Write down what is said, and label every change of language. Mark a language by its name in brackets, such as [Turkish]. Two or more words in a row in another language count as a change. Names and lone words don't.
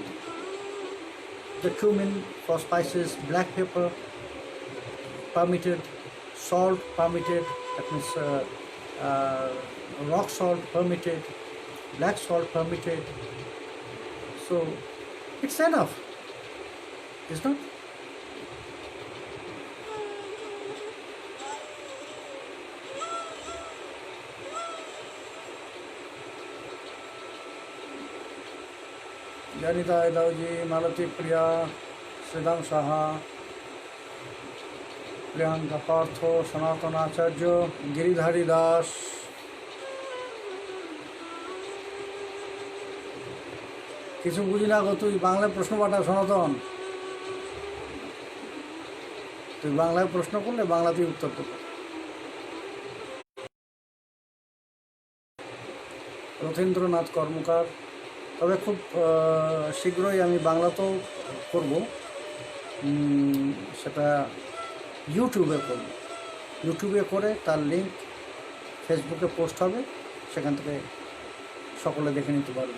[English] The cumin for spices, black pepper permitted, salt permitted, that means rock salt permitted, black salt permitted. So, it's enough, is not? Janita Edauji, Malati Priya, Siddham Saha, Priyanka Partho, Sanatana Acharya, Giridhari Das. [Bangla] কিছু বুঝি না গো, তুই বাংলায় প্রশ্ন পাঠা সনাতন। তুই বাংলায় প্রশ্ন করলে বাংলাতেই উত্তর করবে। রথীন্দ্রনাথ কর্মকার, তবে খুব শীঘ্রই আমি বাংলাতেও করব, সেটা ইউটিউবে করবে, ইউটিউবে করে তার লিঙ্ক ফেসবুকে পোস্ট হবে, সেখান থেকে সকলে দেখে নিতে পারবে।